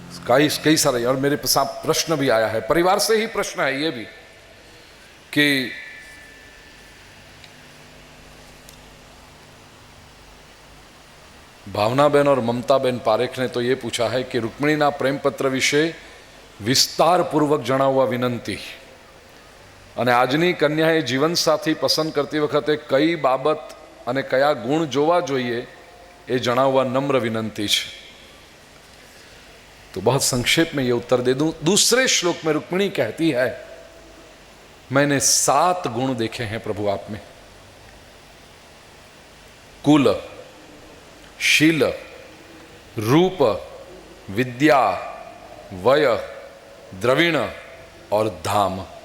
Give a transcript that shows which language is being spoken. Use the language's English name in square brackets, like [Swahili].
[Hindi] कई सारे, और मेरे साथ प्रश्न भी आया है, परिवार से ही प्रश्न है ये भी, कि भावनाबेन और ममताबेन पारेख ने तो ये पूछा है कि [Gujarati] रुक्मिणीना प्रेम पत्र विषे વિસ્તારપૂર્વક જણાવવા વિનંતી। અને આજની કન્યાએ જીવનસાથી પસંદ કરતી વખતે કઈ બાબત અને કયા ગુણ જોવા જોઈએ એ જણાવવા નમ્ર વિનંતી છે। [Hindi] तो बहुत संक्षेप में ये उत्तर दे दूं। दूसरे श्लोक में रुक्मिणी कहती है, मैंने 7 गुण देखे हैं प्रभु आप में, कुल, शील, रूप, विद्या, वय, द्रविण और धाम।